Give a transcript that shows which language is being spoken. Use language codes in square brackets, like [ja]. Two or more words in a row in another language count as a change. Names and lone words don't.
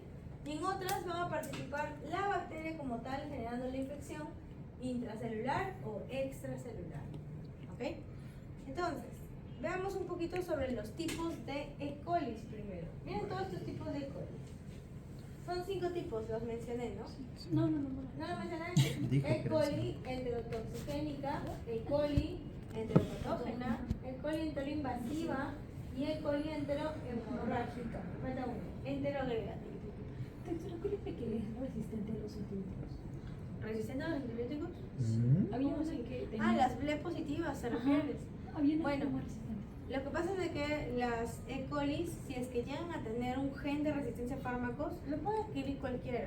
[es] Y en otras va a participar la bacteria como tal, generando la infección intracelular o extracelular. ¿Ok? Entonces, veamos un poquito sobre los tipos de E. coli primero. Miren todos estos tipos de E. coli. Son 5 tipos, los mencioné, ¿no? No. ¿No lo mencioné? E. coli enterotoxigénica, E. coli enteropatógena, E. coli enteroinvasiva y E. coli enterohemorrágica. Falta uno, enteroagregativa. ¿Cuál es que es resistente a los antibióticos? ¿Resistente a los antibióticos? Había una que tenía... Las B positivas, ¿se refieres? Había una Bueno, que era resistente. lo que pasa es de que las E. coli, si es que llegan a tener un gen de resistencia a fármacos, lo puede adquirir cualquiera.